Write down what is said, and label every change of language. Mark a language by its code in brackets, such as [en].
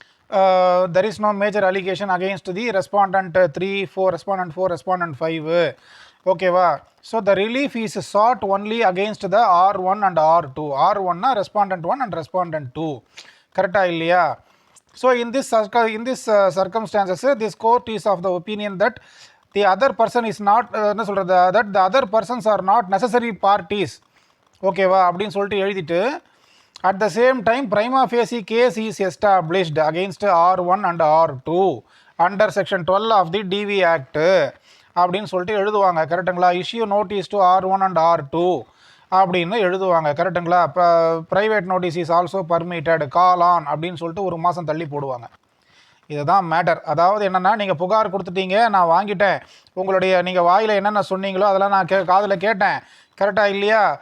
[en] there is no major allegation against the respondent 3, 4, respondent 4, respondent 5. [ta] ஓகேவா? [en] So the relief is sought only against the R1 and R2. R1னா respondent 1 and respondent 2. [ta] கரெக்டாக இல்லையா? [en] so in this circumstances this court is of the opinion that the other person is not [ta] என்ன சொல்கிறது, [en] that the other persons are not necessary parties. [ta] ஓகேவா? அப்படின்னு சொல்லிட்டு எழுதிட்டு [en] at the same time prima facie case is established against R1 and R2 under section 12 of the DV Act [ta] அப்படின்னு சொல்லிட்டு எழுதுவாங்க. கரெக்டுங்களா? [en] issue notice to R1 and R2 [ta] அப்படின்னு எழுதுவாங்க. கரெக்டுங்களா? இப்போ [en] private notice is also permitted, call on [ta] அப்படின்னு சொல்லிட்டு ஒரு மாதம் தள்ளி போடுவாங்க. இதுதான் மேட்டர். அதாவது என்னென்னா, நீங்கள் புகார் கொடுத்துட்டீங்க, நான் வாங்கிட்டேன், உங்களுடைய நீங்கள் வாயில் என்னென்ன சொன்னீங்களோ அதெல்லாம் நான் காதில் கேட்டேன். கரெக்டாக இல்லையா?